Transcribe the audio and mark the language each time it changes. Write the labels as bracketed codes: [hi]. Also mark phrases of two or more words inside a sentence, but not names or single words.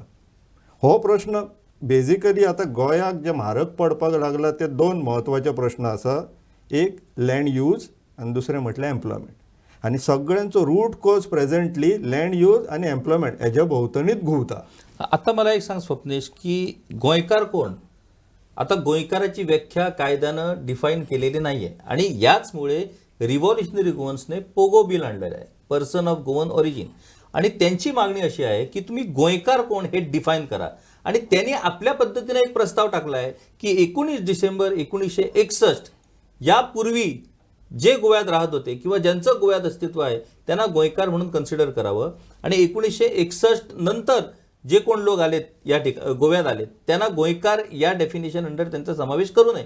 [kok] हो प्रश्न बेजिकली आता गोंयाक जे म्हारग पडपाक लागला ते दोन महत्वाचे प्रश्न आसा. एक [en] land use [kok] आनी दुसरें म्हटल्यार एम्प्लॉयमेंट. आनी सगळ्यांचो [en] root cause presently land use [kok] आनी एम्प्लॉयमेंट हेज्या भोंवतणीच घुंवता. [mr] आता मला एक सांग स्वप्नेश, की गोंयकार कोण? आता गोंयकाराची व्याख्या कायद्यानं डिफाईन केलेली नाहीये आणि याचमुळे रिव्हॉल्युशनरी गोवन्सने पोगो बिल आणलेलं आहे, [en] person of Goan origin. [mr] आणि त्यांची मागणी अशी आहे की तुम्ही गोंयकार कोण हे डिफाईन करा. आणि त्यांनी आपल्या पद्धतीने एक प्रस्ताव टाकला आहे की 19 डिसेंबर 1961 यापूर्वी जे गोव्यात राहत होते किंवा ज्यांचं गोव्यात अस्तित्व आहे त्यांना गोयकार म्हणून कन्सिडर करावं आणि 1961 नंतर जे कोण लोक आलेत या गोव्यात आलेत त्यांना गोयकार या [en] definition under [mr] त्यांचा समावेश करू नये.